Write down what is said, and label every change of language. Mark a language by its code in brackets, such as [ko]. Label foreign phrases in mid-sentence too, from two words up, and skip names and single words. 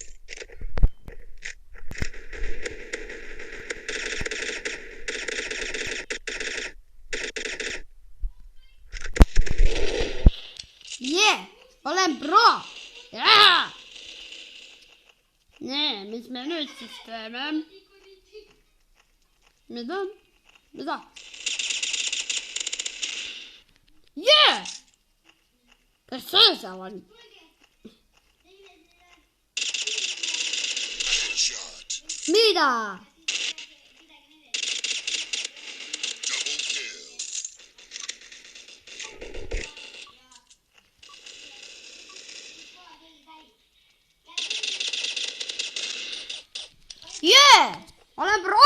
[en] Yeah, [et] olen pro. [en] Yeah. [et] Nee, mis me nüüd siis teeme? Mida? Yeah! Kas see seal on? Mida? [en] Double kill. Yeah! [et] Olen pro!